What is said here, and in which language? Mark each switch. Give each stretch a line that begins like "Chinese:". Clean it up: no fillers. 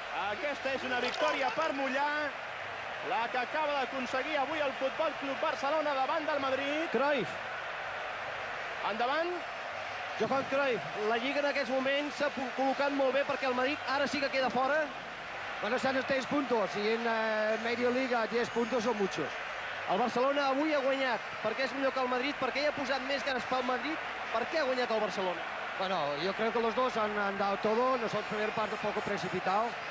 Catalan: Aquesta és una victòria per mullar, la que acaba d'aconseguir avui el Futbol Club Barcelona davant del Madrid. Cruyff. Endavant. Johan Cruyff. La Lliga en aquests moments s'ha col·locat molt bé perquè el Madrid ara sí que queda fora.
Spanish: Bueno, están a 6 puntos y en medio liga 10 puntos son muchos.
Catalan: El Barcelona avui ha guanyat perquè és millor que el Madrid, perquè hi ha posat més ganes pel Madrid. Per què ha guanyat el Barcelona?
Spanish: Bueno, yo creo que los dos han dado todo. Nosotros primer parte un poco precipitado.